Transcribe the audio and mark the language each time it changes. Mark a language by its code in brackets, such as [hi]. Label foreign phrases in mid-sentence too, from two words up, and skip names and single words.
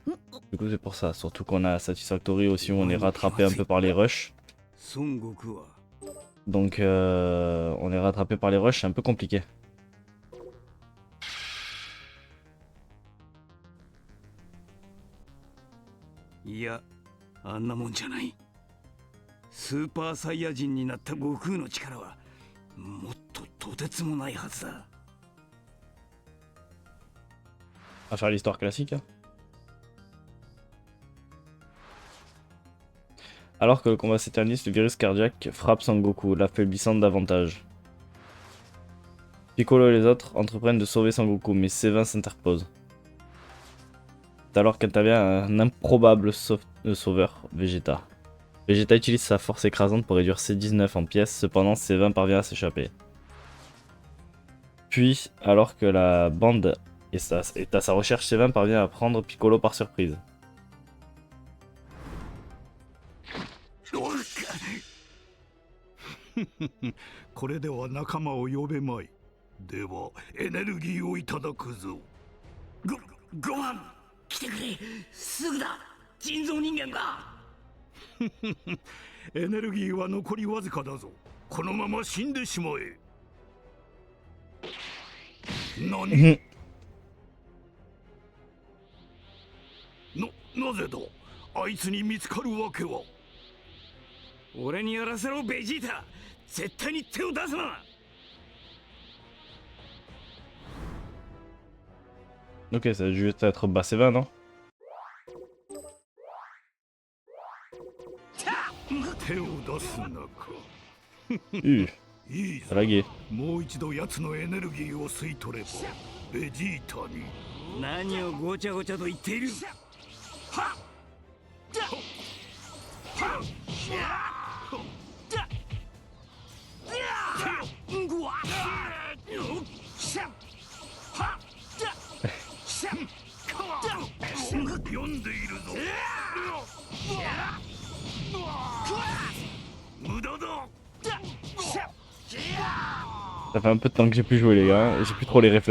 [fr] Du coup c'est pour ça, surtout qu'on a Satisfactory aussi où on est rattrapé un peu par les rushs. Donc on est rattrapé par les rushs, c'est un peu compliqué. [ja] Il あんなもんじゃない。スーパーサイヤ人になった悟空の力はもっととてつもないはずだ。 [fr] On va faire l'histoire classique. Hein. Alors que le combat s'éternise, le virus cardiaque frappe Sangoku, l'affaiblissant davantage. Piccolo et les autres entreprennent de sauver Sangoku, mais Sévin s'interpose. C'est alors qu'intervient un improbable sauveur, Vegeta. Vegeta utilise sa force écrasante pour réduire C19 en pièces, cependant Sévin parvient à s'échapper. Puis, alors que la bande est à sa recherche, Sévin parvient à prendre Piccolo par surprise. [ja] これでは仲間を呼べまい。ではエネルギーをいただくぞ。ご飯来てくれ。すぐだ。人造人間が。エネルギーは残りわずかだぞ。このまま死んでしまえ。何？なぜだ。あいつに見つかるわけは。俺にやらせろベジータ。絶対に手を出すな。 [fr] Ok, ça va juste être bas Sévin, non? C'est lagué. [ja] もう一度奴のエネルギーを吸い取ればベジータに何をごちゃごちゃと言っている。はっ 読んでいるぞ。無駄だ。 [fr] Ça fait un peu de temps que j'ai plus joué les gars, et j'ai plus trop les réflexes.